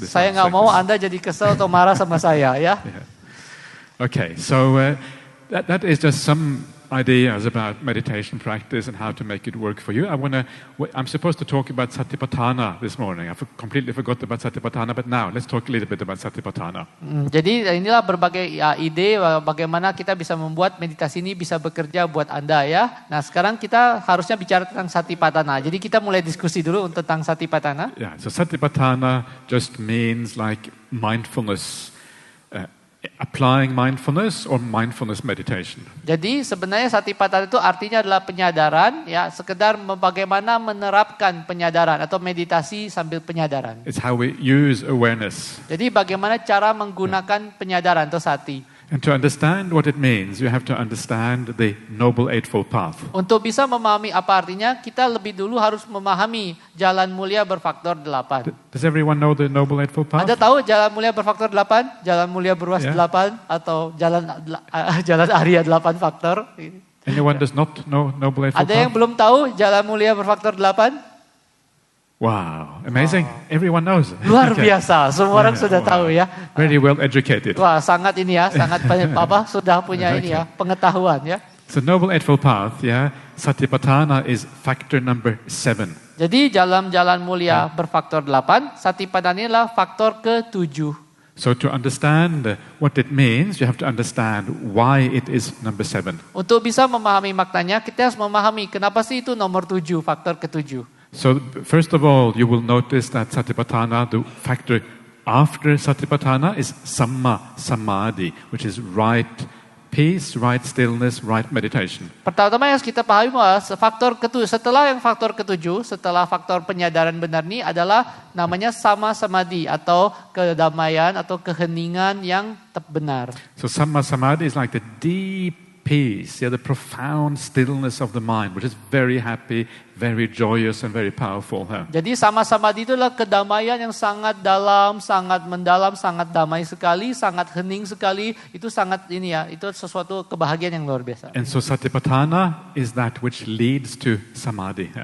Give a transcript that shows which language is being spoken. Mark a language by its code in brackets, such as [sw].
[id] saya gak mau Anda jadi kesel atau marah sama saya ya. [en] Yeah. Okay, so that is just some ideas about meditation practice and how to make it work for you. I'm supposed to talk about Satipatthana this morning. I completely forgot about Satipatthana, but now let's talk a little bit about Satipatthana. [id] Jadi inilah berbagai ide bagaimana kita bisa membuat meditasi ini bisa bekerja buat Anda ya. Nah sekarang kita harusnya bicara tentang Satipatthana. Jadi kita mulai diskusi dulu tentang Satipatthana. [en] Yeah, so Satipatthana just means like mindfulness. Applying mindfulness or mindfulness meditation. [id] Jadi sebenarnya Satipatthana itu artinya adalah penyadaran ya, sekedar bagaimana menerapkan penyadaran atau meditasi sambil penyadaran. [en] It's how we use awareness. [id] Jadi bagaimana cara menggunakan penyadaran atau sati. [en] And to understand what it means, you have to understand the Noble Eightfold Path. [id] Untuk bisa memahami apa artinya, kita lebih dulu harus memahami jalan mulia berfaktor 8. [en] Does everyone know the Noble Eightfold Path? [id] Anda tahu jalan mulia berfaktor 8? Jalan mulia berruas 8 atau jalan Arya 8 faktor? [en] Anyone does not know Noble Eightfold Path? [id] Ada yang belum tahu jalan mulia berfaktor 8? [en] Wow, amazing. Everyone knows. [id] Luar biasa, semua orang sudah tahu ya. [en] Very well educated. [id] Wah, sangat ini ya, sangat sudah punya ini ya, pengetahuan ya. [en] So Noble Eightfold Path, Satipatthana is factor number 7. [id] Jadi jalan mulia berfaktor 8, Satipatthana adalah faktor ke-7. [en] So to understand what it means, you have to understand why it is number 7. [id] Untuk bisa memahami maknanya, kita harus memahami kenapa sih itu nomor 7, faktor ke-7. [en] So first of all, you will notice that Satipatthana, the factor after Satipatthana is Samma Samadhi, which is right peace, right stillness, right meditation. [id] Pertama yang harus kita pahami bahwa faktor ketujuh, setelah faktor penyadaran benar ini adalah namanya sama samadhi atau kedamaian atau keheningan yang benar. [en] So samma samadhi is like the deep peace, the profound stillness of the mind, which is very happy, very joyous, and very powerful. [id] Jadi sama samadhi itu adalah kedamaian yang sangat dalam, sangat mendalam, sangat damai sekali, sangat hening sekali. Itu sangat itu sesuatu kebahagiaan yang luar biasa. [en] And so satipatthana is that which leads to samadhi.